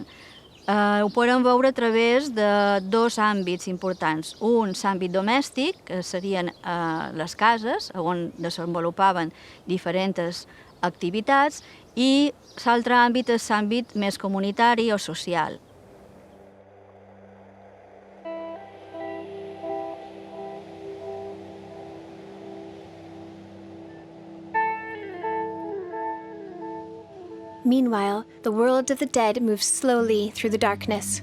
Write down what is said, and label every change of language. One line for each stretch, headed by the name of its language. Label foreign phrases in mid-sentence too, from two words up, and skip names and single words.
Catalan: Ho podem veure a través de dos àmbits importants. Un, l'àmbit domèstic, que serien les cases, on desenvolupaven diferents activitats, i l'altre àmbit és l'àmbit més comunitari o social.
English: Meanwhile, the world of the dead moved slowly through the darkness.